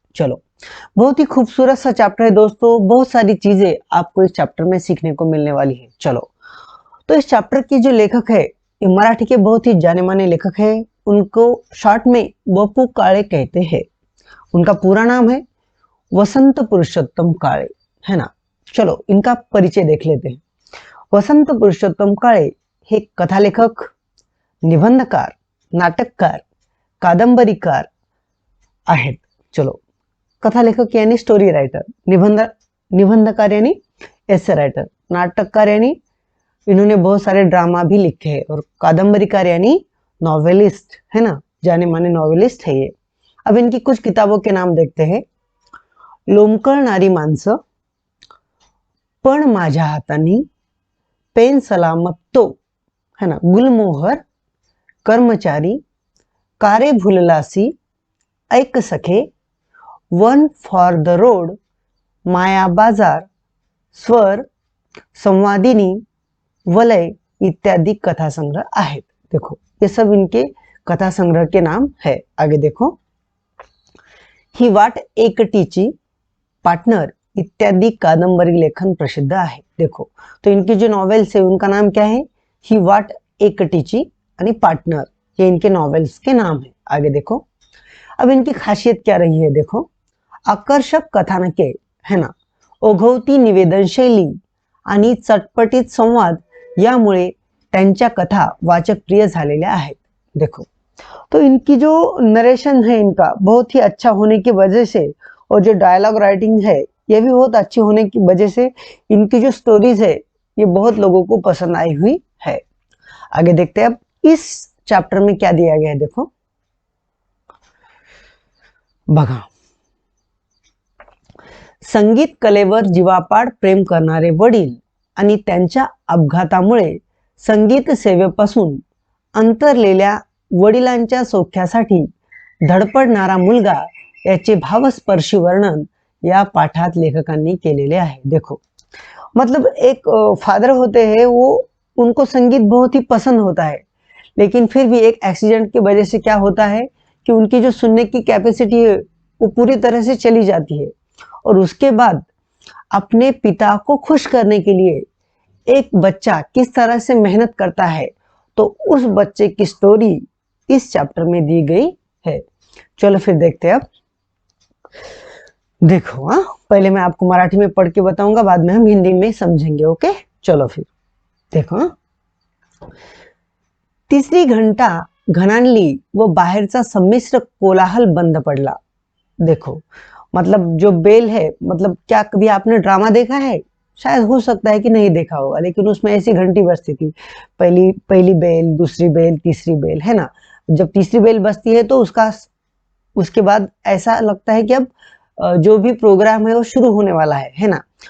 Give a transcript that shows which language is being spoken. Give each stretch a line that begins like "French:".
Hindi: चलो, बहुत ही खूबसूरत सा चैप्टर है दोस्तों, बहुत सारी चीजें आपको इस चैप्टर में सीखने को मिलने वाली है। चलो, तो इस चैप्टर के जो लेखक है ये मराठी के बहुत ही जाने माने लेखक है। उनको शॉर्ट में बपू काळे कहते हैं। उनका पूरा नाम है वसंत पुरुषोत्तम काळे, है ना। चलो, इनका परिचय देख लेते हैं।
Marathi: वसंत पुरुषोत्तम काळे हे कथालेखक, निबंधकार, नाटककार, कादंबरीकार आहेत।
Hindi: चलो, कथालेखक यानी स्टोरी राइटर, निबंधकार यानी एसे राइटर, नाटककार यानी इन्होंने बहुत सारे ड्रामा भी लिखे हैं, और कादंबरीकार यानी नॉवेलिस्ट, है ना, जाने माने नॉवेलिस्ट है ये। अब इनकी कुछ किताबों के नाम देखते हैं।
Marathi: लोंबकळणारी माणसं, पण माझ्या हातानी, पेन सलामत तो,
Hindi: है ना,
Marathi: गुलमोहर, कर्मचारी, कारे भुललासी, ऐक सखे, वन फॉर द रोड, माया बाजार, स्वर, संवादिनी, वलय इत्यादि कथा संग्रह आहेत।
Hindi: देखो, ये सब इनके कथा संग्रह के नाम है। आगे देखो, ही वाट एकटीची, पार्टनर इत्यादि कादंबरी लेखन प्रसिद्ध है। देखो, तो इनकी जो नॉवेल्स है उनका नाम क्या है, ही वाट एकटीची आणि पार्टनर, ये इनके नॉवेल्स के नाम है। आगे देखो, अब इनकी खासियत क्या रही है, देखो, आकर्षक कथानके, है ना,
Marathi: ओघवती निवेदन शैली आणि चटपटीत संवाद यामुळे त्यांच्या कथा वाचक प्रिय झालेल्या आहेत।
Hindi: देखो, तो इनकी जो नरेशन है इनका बहुत ही अच्छा होने की वजह से, और जो डायलॉग राइटिंग है ये भी बहुत अच्छी होने की वजह से इनकी जो स्टोरीज है ये बहुत लोगों को पसंद आई हुई है। आगे देखते हैं अब इस चैप्टर में क्या दिया गया है। देखो,
Marathi: बघा, संगीत कलेवर जीवापाड प्रेम करणारे वडील आणि त्यांच्या अपघातामुळे संगीत सेवेपासून अंतरलेल्या वडिलांच्या सौख्यासाठी धडपडणारा मुलगा याचे भावस्पर्शी वर्णन या पाठात लेखकांनी केलेले आहे।
Hindi: देखो, मतलब एक फादर होते हैं, वो उनको संगीत बहुत ही पसंद होता है, लेकिन फिर भी एक एक्सीडेंट की वजह से क्या होता है कि उनकी जो सुनने की कैपेसिटी है वो पूरी तरह से चली जाती है, और उसके बाद अपने पिता को खुश करने के लिए एक बच्चा किस तरह से मेहनत करता है, तो उस बच्चे की स्टोरी इस चैप्टर में दी गई है। चलो फिर देखते हैं अब। देखो, हाँ, पहले मैं आपको मराठी में पढ़ के बताऊंगा, बाद में हम हिंदी में समझेंगे। ओके, चलो फिर देखो, हाँ।
Marathi: तिसरी घंटा घणाणली व बाहेरचा संमिश्र कोलाहल बंद पडला।
Hindi: देखो, मतलब जो बेल है, मतलब क्या कभी आपने ड्रामा देखा है? शायद हो सकता है कि नहीं देखा होगा, लेकिन उसमें ऐसी घंटी बजती थी, पहली पहली बेल, दूसरी बेल, तीसरी बेल, है ना। जब तीसरी बेल बजती है तो उसके बाद ऐसा लगता है कि अब जो भी प्रोग्राम है वो शुरू होने वाला है ना।